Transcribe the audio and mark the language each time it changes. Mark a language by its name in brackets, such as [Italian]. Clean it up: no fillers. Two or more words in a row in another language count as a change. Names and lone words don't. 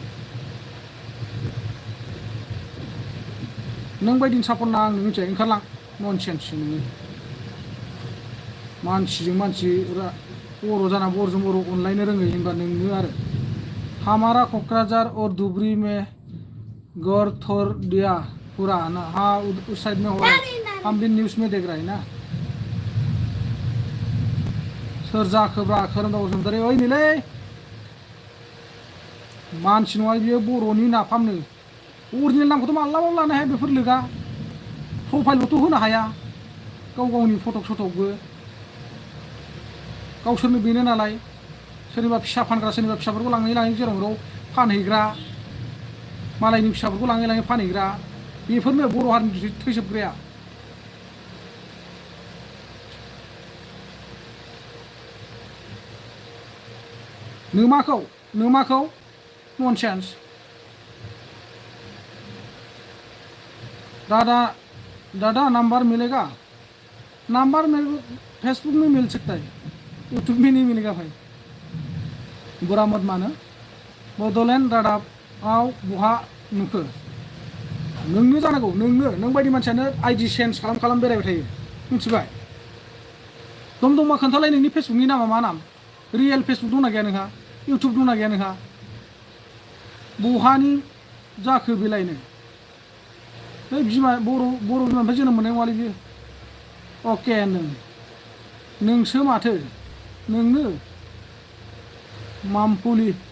[Bodo] नों बायदिनि सापर्ट नाङा आं मिथिबाय ओंखारलां ननसेन्स नोङो मानसिजों मानसि बर' जाना बर'जों बर' अनलायनो रोङै होनबा नोंनो आरो [Hindi] हमारा क'क्राझार और धुबरी में गौर थोर दिया पूरा ना हाँ उस साइड में हो रहा है हम भी न्यूज़ में देख रहे हैं ना [Bodo] सोर जाखोब्रा खोरोमदाव बसुमतारी ओइ नैलै मानसि नङा बियो बर'नि नाफामनो अरिजिनेल नामखौथ' मालाबाबो लानो हाया बेफोर लोगा प्रफाइलबोथ' होनो हाया गाव गावनि फटक सटकबो गावसोरनो बेनो नालाय सोरनिबा फिसा फानग्रा सोरनिबा फिसाफोरखौ लाङै लाङै जेराव मेराव फानहैग्रा मालायनि फिसाफोरखौ लाङै लाङै फानहैग्रा बेफोरनो बर' हारिनि थैजोबग्राया नोमाखौ ननसेन्स [Hindi] दादा नंबर मिलेगा नंबर मेरे को फेसबुक में मिल सकता है यूट्यूब में नहीं मिलेगा भाई [Bodo] बुरा मत मानो बड'लेण्ड रादाबआव बहा नुखो नोंनो जानांगौ नों बायदि मानसियानो आइडि चेन्ज खालाम बेरायबाय थायो मिथिबाय दमा खोन्थालाय नोंनि फेसबुकनि नामा मा नाम रियेल फेसबुक दंना गैया नोंहा इउटुब दंना गैया नोंहा बहानि जाखो बेलायनो बे बिमा बर' बिमानिफ्राय जोनोम मोननाय नङालै बियो अके नोंसो माथो नोंनो मामपुलि